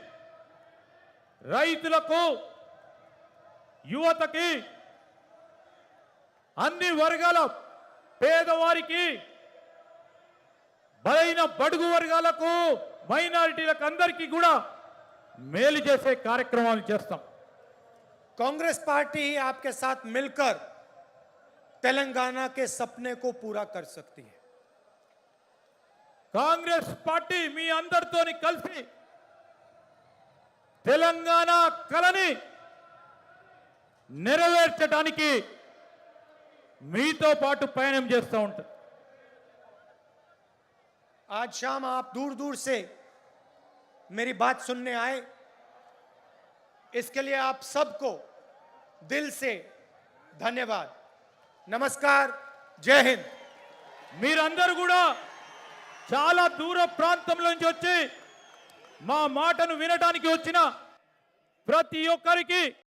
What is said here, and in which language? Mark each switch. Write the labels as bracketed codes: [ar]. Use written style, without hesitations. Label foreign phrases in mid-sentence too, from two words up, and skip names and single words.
[te] రైతులకు, యువతకి, అన్ని వర్గాల పేదవారికి, బలైన బడుగు వర్గాలకు, మైనారిటీలకు అందరికీ కూడా మేలు చేసే కార్యక్రమాలు చేస్తాం. [hi] कांग्रेस पार्टी ही आपके साथ मिलकर तेलंगाना के सपने को पूरा कर सकती है. [te] కాంగ్రెస్ పార్టీ మీ అందరితోని కలిసి తెలంగాణ కలని నెరవేర్చడానికి మీతో పాటు పయనం చేస్తూ ఉంటారు. [hi] आज शाम आप दूर दूर से मेरी बात सुनने आए, इसके लिए आप सबको दिल से धन्यवाद. नमस्कार, जय हिंद. [te] మీరందరూ కూడా చాలా దూర ప్రాంతం నుంచి వచ్చి మా మాటను వినడానికి వచ్చిన ప్రతి ఒక్కరికి